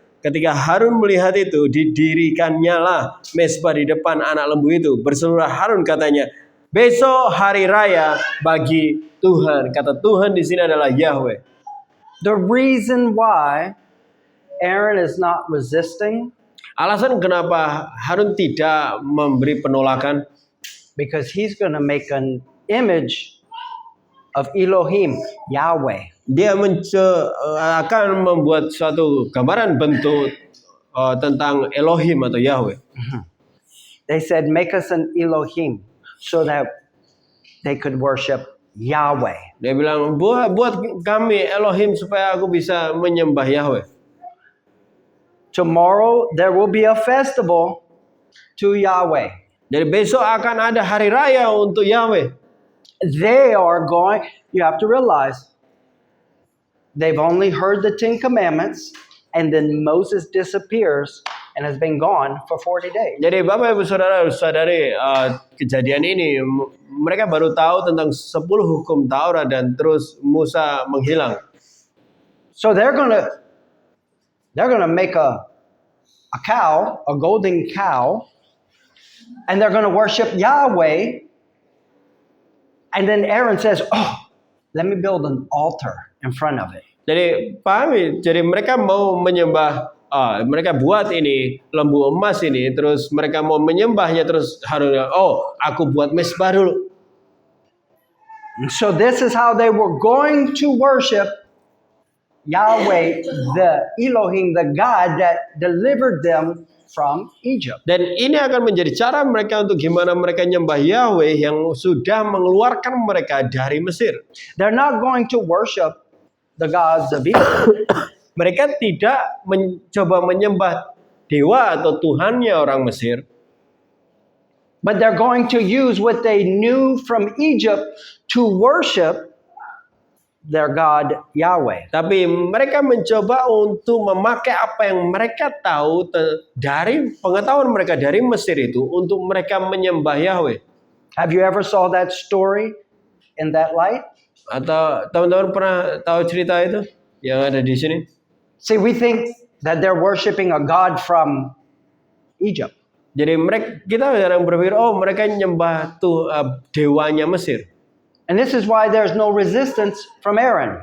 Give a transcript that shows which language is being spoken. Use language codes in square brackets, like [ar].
[id] Ketika Harun melihat itu, didirikannya lah mezbah di depan anak lembu itu. Berseluruh Harun katanya, besok hari raya bagi Tuhan. Kata Tuhan di sini adalah Yahweh. [en] The reason why Aaron is not resisting, [id] Alasan kenapa Harun tidak memberi penolakan, [en] because he's going to make an image of Elohim, Yahweh. [id] dia akan membuat suatu gambaran bentuk tentang Elohim atau Yahweh. [en] They said, make us an Elohim so that they could worship Yahweh. [id] Dia bilang, buat kami Elohim supaya aku bisa menyembah Yahweh. [en] Tomorrow there will be a festival to Yahweh. [id] Jadi besok akan ada hari raya untuk Yahweh. [en] They are going, you have to realize, they've only heard the 10 Commandments, and then Moses disappears and has been gone for 40 days. [id] Jadi Bapak Ibu Saudara-saudari, kejadian ini mereka baru tahu tentang 10 hukum Taurat dan terus Musa menghilang. [en] So they're gonna make a cow, a golden cow, and they're gonna worship Yahweh. And then Aaron says, "Oh, let me build an altar in front of it." [id] Jadi pahami, jadi mereka mau menyembah, mereka buat ini lembu emas ini, terus mereka mau menyembahnya, terus harus, aku buat mezbah dulu. [en] So this is how they were going to worship Yahweh, the Elohim, the God that delivered them from Egypt. [id] Dan ini akan menjadi cara mereka untuk gimana mereka nyembah Yahweh yang sudah mengeluarkan mereka dari Mesir. [en] They're not going to worship the gods of Egypt. [id] Mereka tidak mencoba menyembah dewa atau tuhannya orang Mesir. [en] But they're going to use what they knew from Egypt to worship their God Yahweh. [id] Tapi mereka mencoba untuk memakai apa yang mereka tahu dari pengetahuan mereka dari Mesir itu untuk mereka menyembah Yahweh. [en] Have you ever saw that story in that light? [id] Atau teman-teman pernah tahu cerita itu yang ada di sini? [en] See, we think that they're worshiping a God from Egypt. [id] Jadi kita jarang berpikir, mereka nyembah dewanya Mesir. [en] And this is why there's no resistance from Aaron.